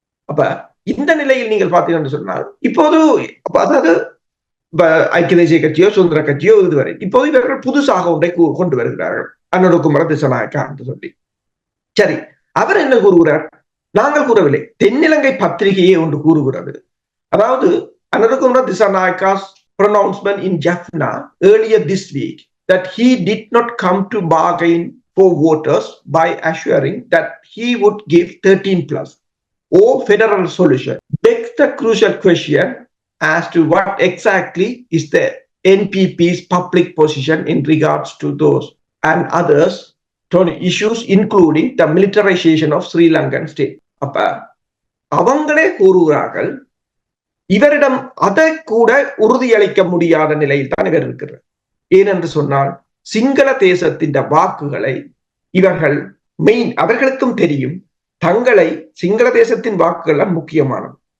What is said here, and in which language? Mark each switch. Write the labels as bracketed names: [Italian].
[Tamil] அப்ப இந்த நிலையில் நீங்கள் பார்த்தீங்கன்னு சொன்னால் இப்போது அதாவது ஐக்கிய தேசிய கட்சியோ சுதந்திர கட்சியோ இதுவரை இப்போது இவர்கள் புதுசாக ஒன்றை கொண்டு வருகிறார்கள். அனுரகுமார திசாநாயக்கா என்று சொல்லி. சரி, அவர் என்ன கூறுகிறார்? நாங்கள் கூறவில்லை, தென்னிலங்கை பத்திரிகையே ஒன்று கூறுகிறது. [English] அதாவது Anura Kumara Dissanayake pronouncement in Jaffna earlier this week that he did not come to bargain for voters by assuring that he would give 13+ or federal solution begs the crucial question as to what exactly is the NPP's public position in regards to those and others issues including the militarization of Sri Lankan state. [Tamil] அப்ப அவங்களே கூறுகிறார்கள் இவரிடம் அதை கூட உறுதியளிக்க முடியாத நிலையில் தான் இவர் இருக்கிறார். ஏனென்று சொன்னால் சிங்கள தேசத்தின் வாக்குகளை இவர்கள் அவர்களுக்கும் தெரியும் தங்களை சிங்கள தேசத்தின் வாக்குகள் முக்கியமானது.